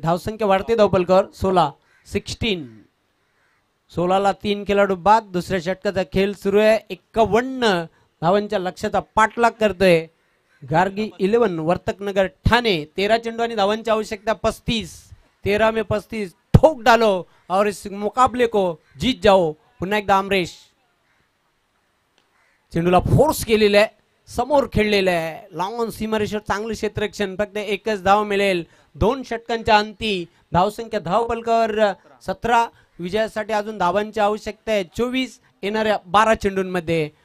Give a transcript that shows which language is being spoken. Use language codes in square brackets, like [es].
[mr] धावसंख्या वाढते धावपलकर 16. 16ला 3 खेळाडू बाद. दुसऱ्या षटकाचा खेळ सुरू आहे. 51 धावांच्या लक्ष्याचा पाठलाग करतोय गार्गी 11 वर्तकनगर ठाणे. 13 चेंडू आणि धावांची आवश्यकता 35. [hi] 13 में 35 ठोक डालो और इस मुकाबले को जीत जाओ. [mr] पुन्हा एकदा अमरेश चेंडूला फोर्स केलेला आहे. समोर खेळलेलं आहे. लाँग सीमारेषेवर चांगलं क्षेत्ररक्षण. फक्त एकच धाव मिळेल 2 षटकांच्या अंती. धावसंख्या धावपलकर 17. विजयासाठी अजून धावांची आवश्यकता आहे 24 येणाऱ्या 12 चेंडूंमध्ये.